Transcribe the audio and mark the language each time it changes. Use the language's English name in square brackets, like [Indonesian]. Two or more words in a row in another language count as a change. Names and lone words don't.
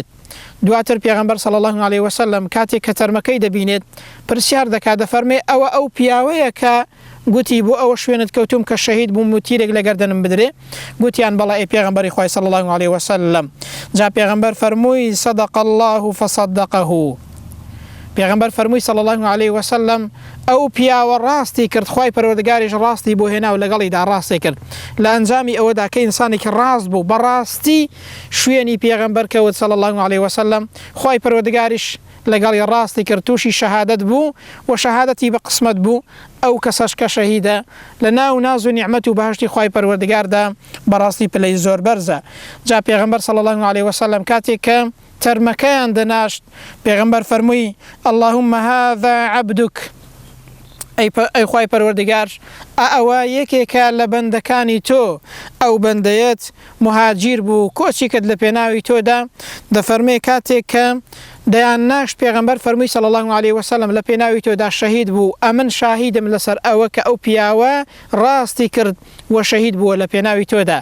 [Central Kurdish] دواتر پێغەمبەر [Arabic] صلی الله علیه وسلم [Central Kurdish] کاتێک کە تەرمەکەی دەبینێت پرسیار دەکات دەفەرمێ ئەو پیاوەیە کە گوتی بۆ ئەوە شوێنت کەوتوم کە شەهید بووم و تیرێک لە گەردەنم بدرێ؟ گوتیان بەڵێ پێغەمبەری خوای [Arabic] صلی الله علیه وسلم. [Central Kurdish] جا پێغەمبەر فەرمووی [Arabic] صدق الله فصدقه. [Central Kurdish] پێغەمبەر فەرمووی [Arabic] صلی الله علیه وسلم [Central Kurdish] ئەو پیاوە ڕاستی کرد خوای پەروەردگاریش ڕاستی بۆ هێنا و لەگەڵیدا ڕاستی کرد. لە ئەنجامی ئەوەدا کە ئینسانێکی ڕاست بوو بەڕاستی شوێنی پێغەمبەر کەوت [Arabic] صلی الله علیه وسلم [Central Kurdish] خوای پەروەردگاریش لەگەڵی ڕاستی کرد تووشی شەهادەت بوو و شەهادەتی بە قسمەت بوو ئەو کەسەش کە شەهیدە لە ناو ناز و نیعمەت و بەهەشتی خوای پەروەردگاردا بەڕاستی پلەی زۆر بەرزە. جا پێغەمبەر [Arabic] صلی الله علیه وسلم [Central Kurdish] کاتێک کە تەرمەکەیان دەناشت پێغەمبەر فەرمووی [Arabic] اللهم هذا عبدك [Central Kurdish] ئەی خوای پەروەردگار ئەوە یەکێکە لە بەندەکانی تۆ ئەو بەندەیەت مهاجیر بوو کۆچی کرد لە پێناوی تۆدا. دەفەرمێ کاتێک کە دەیان ناشت پێغەمبەر فەرمووی [Arabic] صلی الله علیه وسلم [Central Kurdish] لە پێناوی تۆدا شەهید بوو ئەمن شاهیدم لەسەر ئەوە کە ئەو پیاوە ڕاستی کرد و شەهید بووە لە پێناوی تۆدا.